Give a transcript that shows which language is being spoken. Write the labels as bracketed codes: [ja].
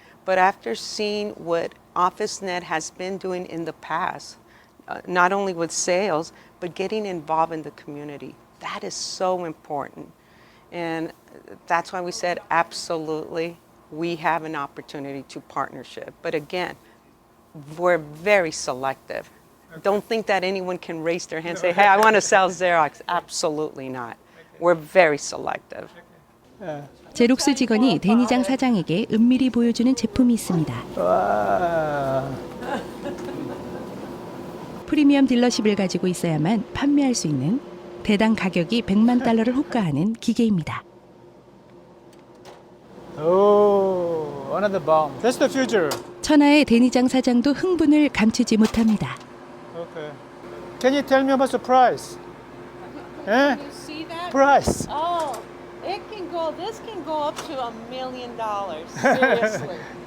[en] But after seeing what OfficeNet has been doing in the past, not only with sales, but getting involved in the community, that is so important. And that's why we said, absolutely, we have an opportunity to partnership. But again, we're very selective. Don't think that anyone can raise their hand and say, hey, I want to sell Xerox. Absolutely not. We're very selective. [ko] 제록스 직원이 데니장 사장에게 은밀히 보여주는 제품이 있습니다. 와. 프리미엄 딜러십을 가지고 있어야만 판매할 수 있는 대당 가격이 100만 달러를 호가하는 기계입니다. [en] Oh, another bomb. That's the future. [ko] 천하의 데니장 사장도 흥분을 감추지 못합니다. [en] Okay. Can you tell me about the price? Eh? You see that? Price. Oh, this can go up to $1 million, seriously.